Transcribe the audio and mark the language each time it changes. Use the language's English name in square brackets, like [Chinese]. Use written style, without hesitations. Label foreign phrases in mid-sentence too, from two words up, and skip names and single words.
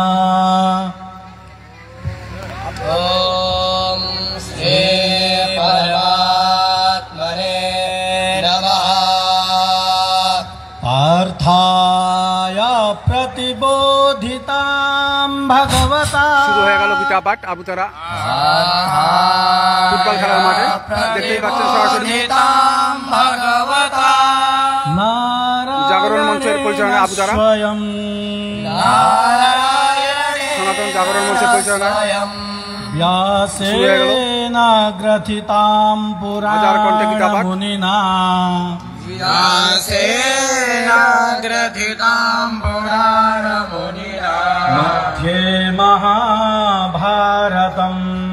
[Sanskrit] ओम श्री परमात्मने नमः। पार्थाय प्रतिबोधितां भगवता। [Bangla] শুরু হয়ে গেল গীতা পাঠ আবুতারা ফুটবল খেলার মাঠে। দেখতেই পাচ্ছেন সরাসরি জাগরণ মঞ্চের পরিচালনা আবুতারা, সনাতন জাগরণ মঞ্চের পরিচালনা [Sanskrit] व्यासेन ग्रथितां पुराणमुनिना। मध्ये महाभारतम्